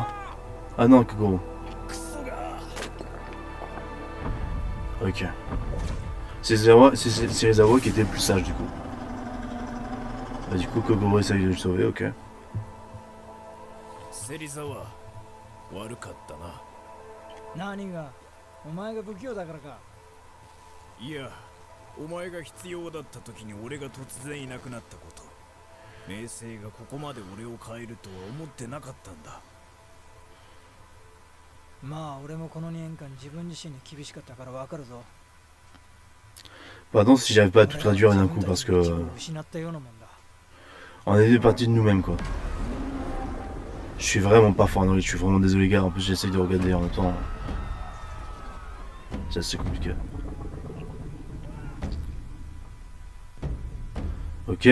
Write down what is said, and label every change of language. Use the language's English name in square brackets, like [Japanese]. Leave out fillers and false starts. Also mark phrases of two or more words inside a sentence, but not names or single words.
[French] Ah non, Kogoro. Ok. C'est Serizawa qui était le plus sage du coup. Bah du coup, Kogoro essaye de le sauver, ok. [Japanese] 悪かったな。何がお前が不器用だからか。いや、お前が必要だった時に俺が突然いなくなったこと、明星がここまで俺を変えるとは思ってなかったんだ。まあ俺もこの2年間自分自身に厳しかったからわかるぞ。 [French] Pardon si j'arrive pas à tout traduire d'un coup parce que on est parti de nous-mêmes quoi. Je suis vraiment pas fort en anglais, je suis vraiment désolé gars, en plus j'essaye de regarder en même temps. C'est assez compliqué. Ok.